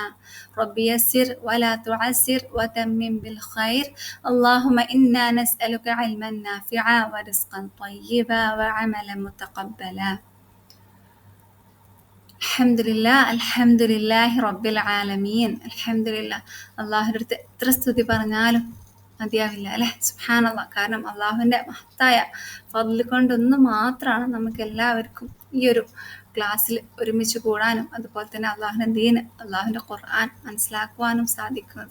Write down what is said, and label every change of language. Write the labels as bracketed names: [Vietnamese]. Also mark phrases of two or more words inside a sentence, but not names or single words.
[Arabic] رب يسر ولا تعسر وتمم بالخير. اللهم إنا نسألك علما نافعا ورزقا طيبا وعملا متقبلا. الحمد لله رب العالمين. الحمد لله. [Malayalam] അള്ളാഹുവിൻ്റെ അടുത്ത് എത്ര സ്തുതി പറഞ്ഞാലും മതിയാവില്ല അല്ലെ? സുബ്ഹാനല്ലാഹ്. കാരണം അള്ളാഹുവിൻ്റെ മഹത്തായ ഫദ്ല് കൊണ്ടൊന്ന് മാത്രമാണ് നമുക്ക് എല്ലാവർക്കും ഈ ഒരു ക്ലാസ്സിൽ ഒരുമിച്ച് കൂടാനും അതുപോലെ തന്നെ അള്ളാഹുവിൻ്റെ ദീന്, അള്ളാഹുവിൻ്റെ ഖുർആൻ മനസ്സിലാക്കുവാനും സാധിക്കുന്നത്.